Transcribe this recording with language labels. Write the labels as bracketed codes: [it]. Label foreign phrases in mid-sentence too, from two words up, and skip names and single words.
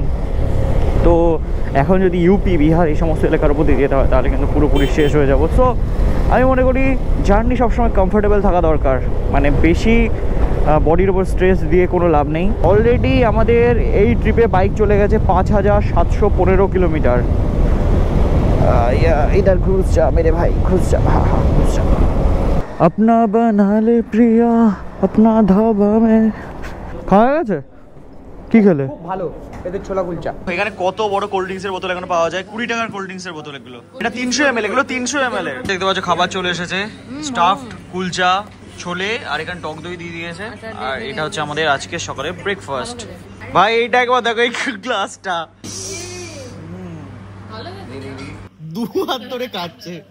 [bn] তো এখন যদি ইউপি, বিহার এই সমস্ত এলাকার উপর দিয়ে যেতে হয় তাহলে কিন্তু পুরোপুরি শেষ হয়ে যাবো। সো আমি মনে করি জার্নি সবসময় কমফোর্টেবল থাকা দরকার, মানে বেশি বডির ওপর স্ট্রেস দিয়ে কোনো লাভ নেই। অলরেডি আমাদের এই ট্রিপে বাইক চলে গেছে 5715 কিলোমিটার। [hi] इधर घुस जा मेरे भाई, घुस जा, हाँ हाँ घुस जा। अपना बना ले प्रिया अपना ধাবা में। [bn] খাওয়া গেছে? কি খেলে? খুব ভালো এদের ছোলা কুলচা। এখানে কত বড় [en] cold drinks [bn] বোতল এখন পাওয়া যায়, 20 টাকার [en] cold drinks [bn] বোতল এগুলো। এটা 300 ml, এগুলো 300 ml এর। দেখতে পাচ্ছ খাবার চলে এসেছে, স্টাফড কুলচা, ছোলে, আর এখানে টক দই দিয়ে দিয়েছে। আর এটা হচ্ছে আমাদের আজকে সকালে ব্রেকফাস্ট। ভাই এইটা একবার দেখো, এই গ্লাসটা দু হাত ধরে কাটছে।